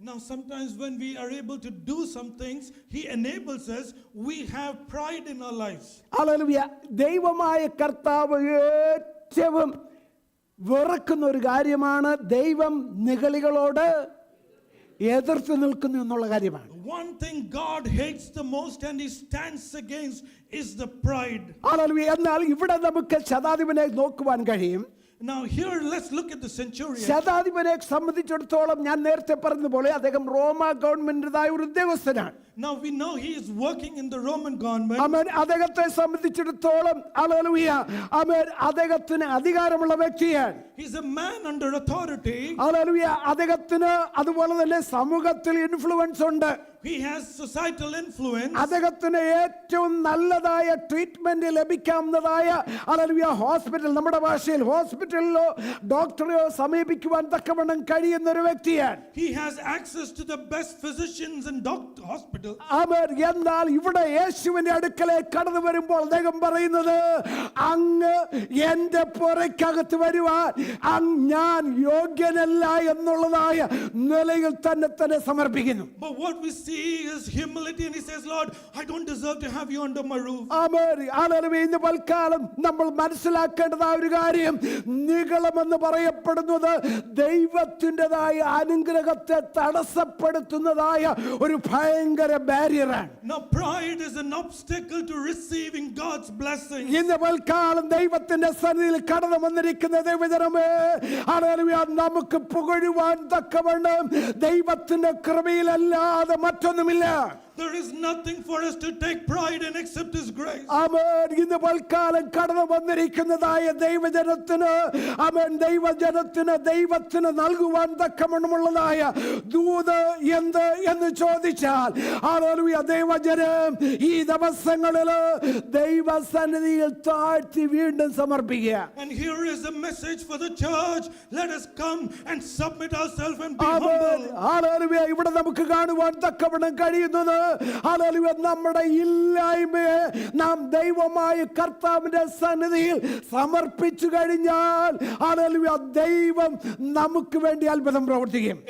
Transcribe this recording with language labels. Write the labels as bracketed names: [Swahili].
[English] Now sometimes when we are able to do some things, he enables us, we have pride in our lives. [Malayalam] Hallelujah. ദൈവമായ കർത്താവ് ഏറ്റവും വെറുക്കുന്ന ഒരു കാര്യമാണ് ദൈവം നിഗളികളോട് എതിർത്ത് നിൽക്കുന്നു എന്നുള്ള കാര്യമാണ്. [English] One thing God hates the most and he stands against is the pride. [Malayalam] Hallelujah. എന്നാൽ ഇവിടെ നമുക്ക് ശതാധിപനെ നോക്കുവാൻ കഴിയും. [English] Now here let's look at the centurion. [Malayalam] ശതാധിപനെ സംബന്ധിച്ചിടത്തോളം ഞാൻ നേരത്തെ പറഞ്ഞതുപോലെ അദ്ദേഹം റോമ ഗവൺമെന്റിൻ്റെതായ ഒരു ഉദ്യോഗസ്ഥനാണ്. [English] Now we know he is working in the Roman government. [Malayalam] ആമേൻ. അദ്ദേഹത്തെ സംബന്ധിച്ചിടത്തോളം ഹല്ലേലൂയ ആമേൻ അദ്ദേഹത്തിന് അധികാരമുള്ള വ്യക്തിയാണ്. [English] He's a man under authority. [Malayalam] Hallelujah. അദ്ദേഹത്തിന് അതുപോലെ തന്നെ സമൂഹത്തിൽ ഇൻഫ്ലുവൻസ് ഉണ്ട്. [English] He has societal influence. [Malayalam] അദ്ദേഹത്തിന് ഏറ്റവും നല്ലതായ ട്രീറ്റ്മെന്റ് ലഭിക്കാവുന്നതായ ഹല്ലേലൂയ ഹോസ്പിറ്റൽ, നമ്മുടെ ഭാഷയിൽ ഹോസ്പിറ്റലിലോ ഡോക്ടറെയോ സമീപിക്കുവാൻ തക്കവണ്ണം കഴിയുന്ന ഒരു വ്യക്തിയാണ്. [English] He has access to the best physicians and hospitals. [Malayalam] ആമേൻ. എന്നാൽ ഇവിടെ യേശുവിന്റെ അടുക്കലേക്ക് കടന്നു വരുമ്പോൾ അദ്ദേഹം പറയുന്നത്, അങ്ങ് എന്റെ പുറയ്ക്കകത്ത് വരുവാൻ ഞാൻ യോഗ്യനല്ല എന്നുള്ളതായ നിലയിൽ തന്നെ സമർപ്പിക്കുന്നു. [English] But what we see is humility, and he says, Lord, I don't deserve to have you under my roof. [Malayalam] Amen. Hallelujah. ഇന്ന് പൽക്കാലം നമ്മൾ മനസ്സിലാക്കേണ്ടതായ ഒരു കാര്യം, നിഗളമെന്ന് പറയപ്പെടുന്നത് ദൈവത്തിൻ്റെതായ അനുഗ്രഹത്തെ തടസ്സപ്പെടുത്തുന്നതായ ഒരു ഭയങ്കര ബാരിയറാണ്. [English] Now pride is an obstacle to receiving God's blessing. [Malayalam] ഇന്ന് പൽക്കാലം ദൈവത്തിന്റെ സന്നിധിയിൽ കടന്നു വന്നിരിക്കുന്ന ദൈവജനമേ, ഹല്ലേലൂയ, നമുക്ക് പുകഴുവാൻ തക്കവണ്ണം ദൈവത്തിന്റെ കൃപയിലല്ലാതെ മറ്റൊന്നുമില്ല. [English] There is nothing for us to take pride in except his grace. [Malayalam] ആമേൻ. ഇന്ന് പൽക്കാലം കടന്നു വന്നിരിക്കുന്നതായ ദൈവജനത്തിന് ആമേൻ ദൈവത്തിന് നൽകുവാൻ തക്കവണ്ണമുള്ളതായ ദൂത് എന്ത് എന്ന് ചോദിച്ചാൽ, ഹല്ലേലൂയ, ദൈവജനം ഈ ദിവസങ്ങളിൽ ദൈവസന്നിധിയിൽ താഴ്ത്തി വീണ്ടും സമർപ്പിക്കുക. [English] And here is a message for the church. Let us come and submit ourselves and be [Malayalam] amen. [English] humble. [Malayalam] Hallelujah. ഇവിടെ നമുക്ക് കാണുവാൻ തക്കവണ്ണം കഴിയുന്നത്, ഹല്ലേലൂയ, നമ്മുടെ ഇല്ലായ്മയെ നാം ദൈവമായ കർത്താവിന്റെ സന്നിധിയിൽ സമർപ്പിച്ചു കഴിഞ്ഞാൽ ഹല്ലേലൂയ ദൈവം നമുക്ക് വേണ്ടി അത്ഭുതം പ്രവർത്തിക്കും.